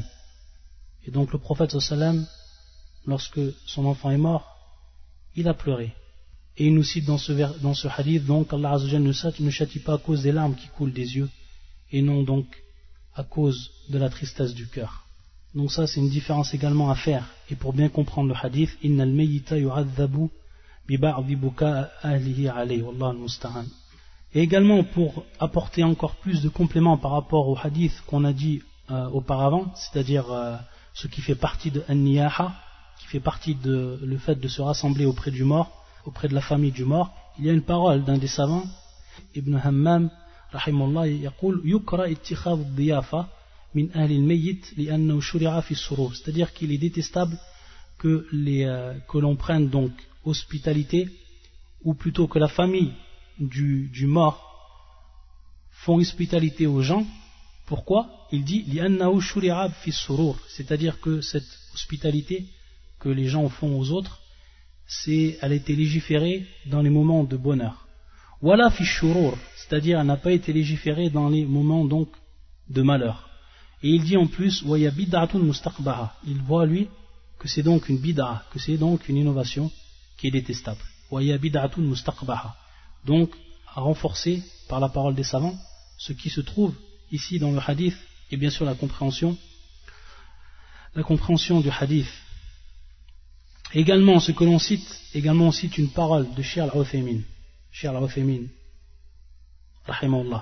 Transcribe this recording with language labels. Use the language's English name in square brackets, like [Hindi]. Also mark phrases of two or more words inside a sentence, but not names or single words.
[French] Et donc le prophète sallam, lorsque son enfant est mort, il a pleuré. Et il nous cite dans ce hadith, donc [Arabic] الله عز وجل [French] ne châtie pas à cause des larmes qui coulent des yeux, et non donc à cause de la tristesse du cœur. Donc ça c'est une différence également à faire. Et pour bien comprendre le hadith, [Arabic] إن الميت يعذب ببعض بكاء أهله عليه والله المستعان. [French] Et également pour apporter encore plus de compléments par rapport au hadith qu'on a dit auparavant, c'est-à-dire ce qui fait partie de an-niyaha, qui fait partie de le fait de se rassembler auprès du mort, auprès de la famille du mort, il y a une parole d'un des savants, [Arabic] ابن همام رحمه الله يقول يكره اتخاذ الضيافة من أهل الميت لأنه شرع في السرور, [French] c'est-à-dire qu'il est détestable que l'on prenne donc hospitalité, ou plutôt que la famille du mort font hospitalité aux gens. Pourquoi? Il dit [Arabic] لأنه شرع في السرور, [French] c'est-à-dire que cette hospitalité que les gens font aux autres, elle a été légiférée dans les moments de bonheur. [Arabic] ولا في شرور, [French] c'est-à-dire elle n'a pas été légiférée dans les moments donc de malheur. Et il dit en plus [Arabic] وهي بدعة مستقبحة, [French] il voit lui que c'est donc une bid'a, que c'est donc une innovation qui est détestable. [Arabic] وهي بدعة مستقبحة, [French] donc à renforcer par la parole des savants ce qui se trouve ici dans le hadith, et bien sûr la compréhension du hadith. Également, ce que l'on cite, on cite une parole de Cheikh al-Uthaymin, rahimahullah.